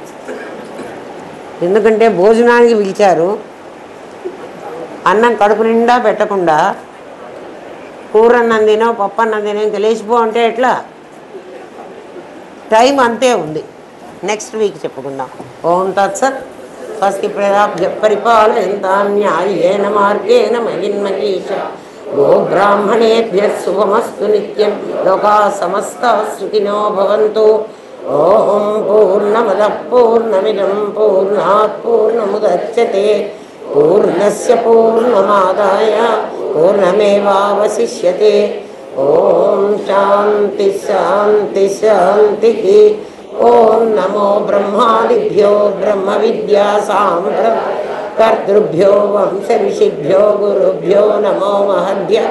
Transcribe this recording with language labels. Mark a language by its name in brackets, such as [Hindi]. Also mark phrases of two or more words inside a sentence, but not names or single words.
[Telugu] ఎందుకంటే భోజనానికి పిలిచారు, అన్నం కడుపు నిండా పెట్టకుండా కూర అన్నం తినో పప్పు అన్నం తినో ఇంకా లేచిపో అంటే ఎట్లా? టైం అంతే ఉంది. [English] next week [Telugu] చెప్పుకుందాం. [Sanskrit] ఓం తత్సత్. స్వస్తి ప్రజాభ్యః పరిపాలయంతాం న్యాయేన మార్గేణ మహిన్మహీష గోబ్రాహ్మణేభ్యః శుభమస్తు నిత్యం. లోకాః సమస్తాః సుఖినో భవంతు. ఓం పూర్ణమదః పూర్ణమిదం పూర్ణాత్ పూర్ణముదచ్యతే పూర్ణస్య పూర్ణమాదాయ పూర్ణమేవావశిష్యతే. ఓం శాంతి శాంతి శాంతి. ఓం నమో బ్రహ్మాదిభ్యో బ్రహ్మ విద్యా కర్తృభ్యో వంశ ఋషిభ్యో గురుభ్యో నమో మహద్యః.